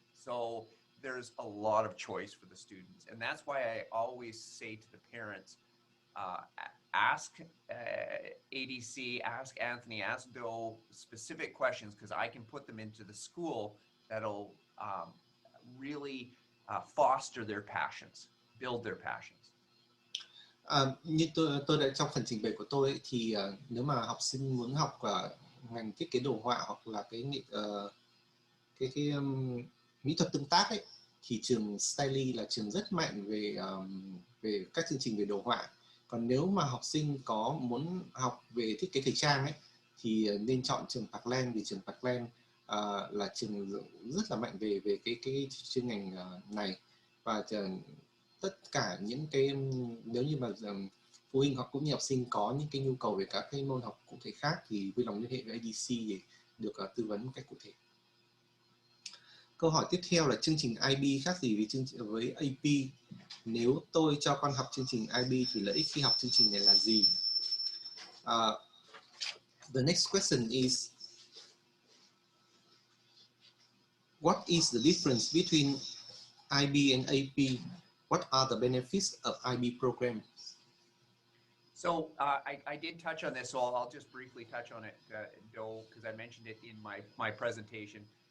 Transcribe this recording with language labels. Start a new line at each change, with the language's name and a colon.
English: So there's a lot of choice for the students. And that's why I always say to the parents, ask ADC, ask Anthony, ask Bill specific questions, because I can put them into the school that'll really foster their passions, build their passions.
Vietnamese: Như tôi đã trong phần trình bày của tôi ấy, thì nếu mà học sinh muốn học ngành thiết kế đồ họa hoặc là cái mỹ thuật tương tác ấy, thì trường Styly là trường rất mạnh về các chương trình về đồ họa. Còn nếu mà học sinh có muốn học về thiết kế thời trang ấy, thì nên chọn trường Parkland, vì trường Parkland là trường rất là mạnh về cái chuyên ngành này. Và tất cả những cái, nếu như mà phụ huynh hoặc cũng như học sinh có những cái nhu cầu về các cái môn học cụ thể khác thì vui lòng liên hệ với ADC để được tư vấn một cách cụ thể. Câu hỏi tiếp theo là chương trình IB khác gì với AP? Nếu tôi cho con học chương trình IB thì lợi ích khi học chương trình này là gì?
English: The next question is, what is the difference between IB and AP? What are the benefits of IB program? So I did touch on this, so I'll just briefly touch on it, Joe, because I mentioned it in my presentation.